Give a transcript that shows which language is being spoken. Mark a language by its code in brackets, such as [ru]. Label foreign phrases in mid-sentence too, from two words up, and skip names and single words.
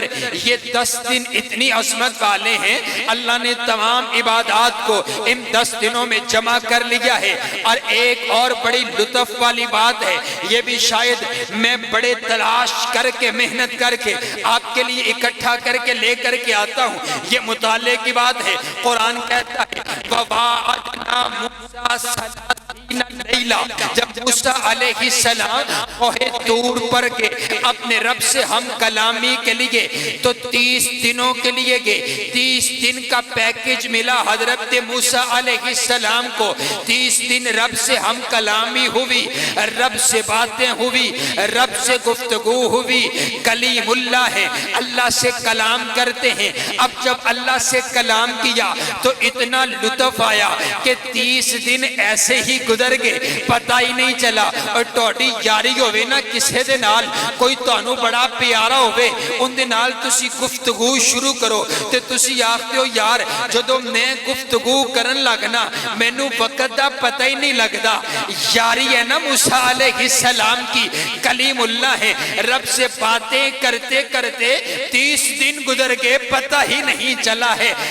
[ur] یہ 10 دن اتنی عظمت والے ہیں، اللہ نے تمام عبادات کو ان 10 دنوں میں جمع کر لیا ہے۔ اور ایک اور بڑی لطف والی بات ہے، یہ بھی شاید میں بڑے تلاش کر کے محنت کر کے آپ کے لیے اکٹھا کر کے لے کر کے آتا ہوں، یہ مطالعے کی بات ہے۔ [ar] قرآن کہتا ہے وَوَاعَدْنَا مُوسَىٰ ثَلَاثِينَ لَيْلَةً، [ur] جب موسیٰ علیہ السلام کوہ طور پر گئے اپنے رب سے ہم کلامی کے لیے تو 30 دنوں کے لیے گئے، 30 دن کا پیکج ملا حضرت موسیٰ علیہ السلام کو۔ 30 دن رب سے ہم کلامی ہوئی، رب سے باتیں ہوئی، رب سے گفتگو ہوئی، کلیم اللہ ہے، اللہ سے کلام کرتے ہیں۔ اب جب اللہ سے کلام کیا تو اتنا لطف آیا کہ 30 دن ایسے ہی گزر گئے، پتہ ہی نہیں چلا۔ [pa] اور توڑی یاری ہوئے نا کسے دے نال، کوئی تانوں بڑا پیارا ہوئے، ان دے نال تسی گفتگو شروع کرو تے تسی آختے ہو یار جدو میں گفتگو کرن لگنا مینوں وقت دا پتہ ہی نہیں لگدا۔ [ur] یاری ہے نا موسیٰ علیہ السلام کی، کلیم اللہ ہے، رب سے باتیں کرتے کرتے 30 دن گزر گئے، پتہ ہی نہیں چلا ہے۔